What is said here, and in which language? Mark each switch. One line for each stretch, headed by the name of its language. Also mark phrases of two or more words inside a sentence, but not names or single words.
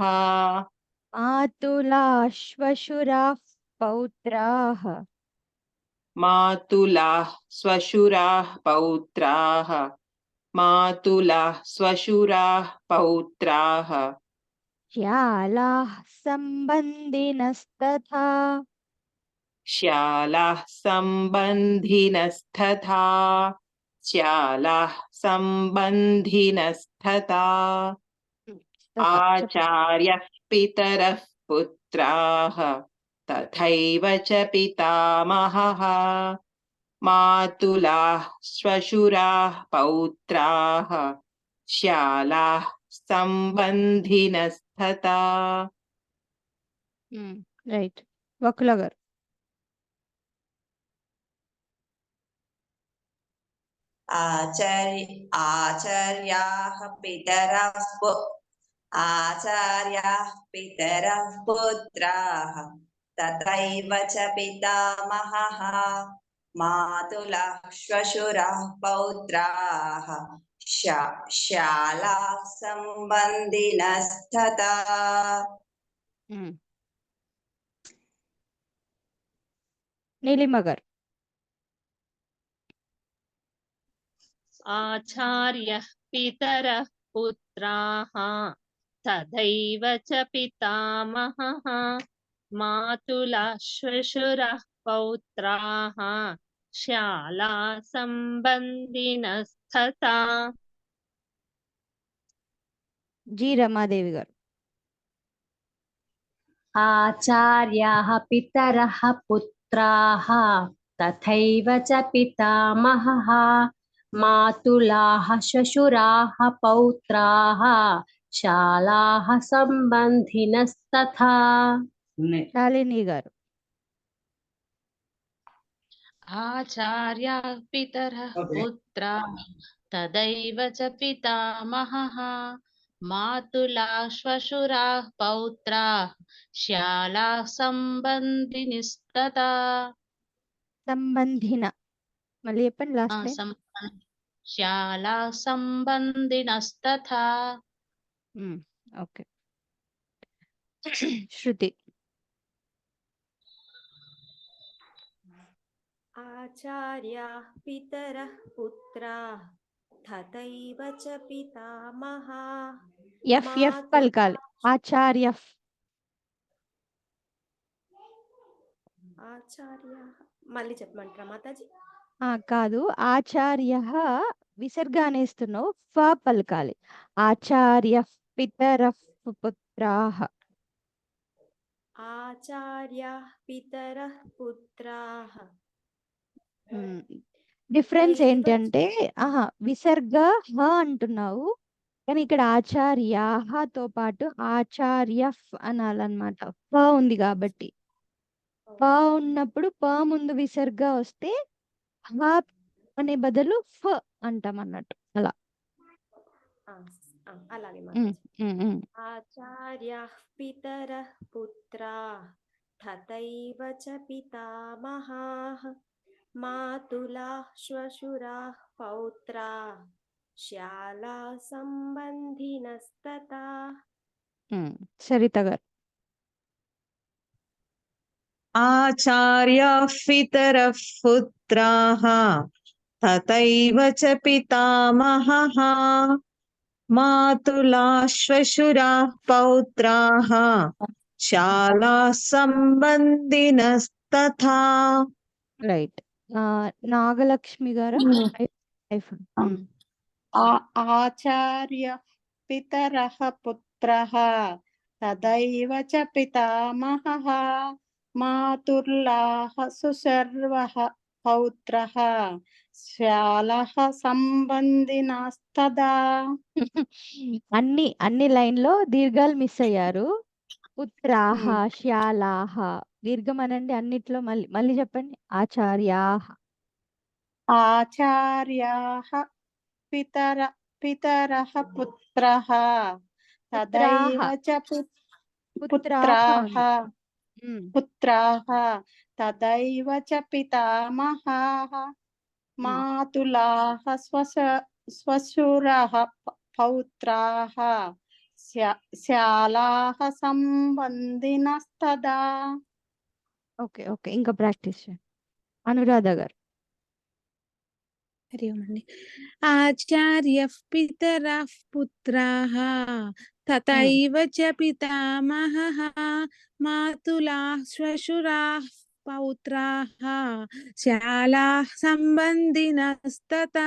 Sanskrit: మాతులా శ్వశురాః పౌత్రాః మాతులాః శ్వశురాः పౌత్రాः మాతులాः శ్వశురాः పౌత్రాः శ్యాలాః సంబంధినస్తథా श्यालाः सम्बन्धिनस्तथा श्यालाः सम्बन्धिनस्तथा आचार्यः पितरः पुत्राः तथैव च पितामहः मातुलाः श्वशुराः पौत्राः श्यालाः सम्बन्धिनस्तथा
Telugu: రైట్ వకుల గారు.
Sanskrit: आचार्याः पितरः पुत्राः तथैव च पितामहः मातुलः श्वशुरः पौत्राः श्यालाः सम्बन्धिनस्तथा
Telugu: నీలిమ గారు.
Sanskrit: आचार्यः पितरः पुत्राः तथैव च पितामहः मातुलः श्वशुरः पौत्राः श्याला संबंधिनस्तथा.
Telugu: జి రమాదేవి గారు.
Sanskrit: आचार्याः पितरः पुत्राः तथैव च पितामहः मातुलाः श्वशुराः पौत्राः शालाः सम्बन्धिनस्तथा.
Telugu: శాలిని గారు.
Sanskrit: आचार्याः पितरः पुत्राः तदैव च पितामहः मातुलाः श्वशुराः पौत्राः श्यालाः सम्बन्धिनस्तथा.
Telugu: సంబంధిన మళ్ళీ చెప్పండి
English: last line.
Sanskrit: श्यालाः सम्बन्धिनस्तथा.
Telugu: ఓకే. శృతి.
Sanskrit: आचार्याः पितरः पुत्राः तथैव च पितामहः
Telugu: ఎఫ్ పలకాలి. ఆచార్య. आचार्याः మళ్ళీ చెప్పమంటారా మాతాజీ? కాదు, ఆచార్య విసర్గ అనేస్తున్నావు, ఫ పలకాలి.
Sanskrit: ఆచార్య పితర పుత్రాః. आचार्याः पितरः पुत्राः.
Telugu: డిఫరెన్స్ ఏంటంటే విసర్గ హ అంటున్నావు, కానీ ఇక్కడ ఆచార్యాతో పాటు ఆచార్య అనాలన్నమాట. ప ఉంది కాబట్టి. ప ఉన్నప్పుడు ప ముందు విసర్గ వస్తే హ అనే బదులు ఫ అంటాం అన్నట్టు. అలా
Sanskrit: అలాగే आचार्याः पितरः पुत्राः तथैव च पितामहाः मातुलाः श्वशुराः पौत्राः श्याला संबंधिनस्तथा.
Telugu: సరిత గారు.
Sanskrit: आचार्याः पितरः पुत्राः तथैव च पितामहः मातुलाः श्वशुराः पौत्राः शालाः सम्बन्धिनस्तथा.
Telugu: రైట్. నాగలక్ష్మి గారు.
Sanskrit: आचार्य पितरः पुत्रः तदैव च पितामहः मातुलाः सुशर्वः पौत्रः श्यालः संबंधिनस्तथा.
Telugu: అన్ని లైన్ లో దీర్ఘాలు మిస్ అయ్యారు. పుత్రాహ, శ్యాలాహ దీర్ఘం అనండి అన్నిట్లో. మళ్ళీ చెప్పండి. ఆచార్యాహ.
Sanskrit: आचार्याः पितरः पुत्रः तदैव च पुत्राः तदैव च पितामहः मातुलाः श्वशुरः పౌత్రాः శాలాः సంబంధినస్తదా.
English: okay okay,
Telugu: ఇంకా ప్రాక్టీస్ చేయండి. అనురాధ గారు. హరి ఓం అండి.
Sanskrit: ఆచార్య పితరః పుత్రాః తథైవ చ పితామహః మాతులాః శ్వశురాః పౌత్రాః శాలాః సంబంధినస్తతా.